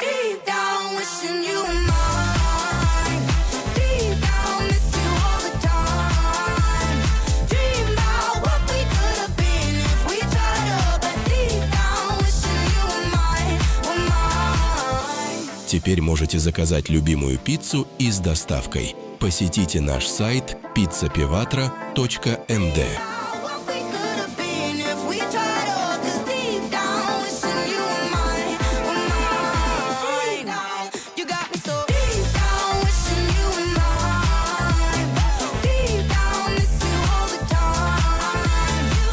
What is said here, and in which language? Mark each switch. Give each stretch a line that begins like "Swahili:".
English: Deep down wishing you were mine. Deep down miss you all the time. Dream about what we could have been if we tried up. But deep down wishing you were mine, were mine.
Russian: Теперь можете заказать любимую пиццу и с доставкой. Посетите наш сайт pizzapivatra.md.
English: What we could have been if we tried up. 'Cause deep down wishing you were mine, were mine. You got me so deep down wishing you were mine. Deep down miss you all the time.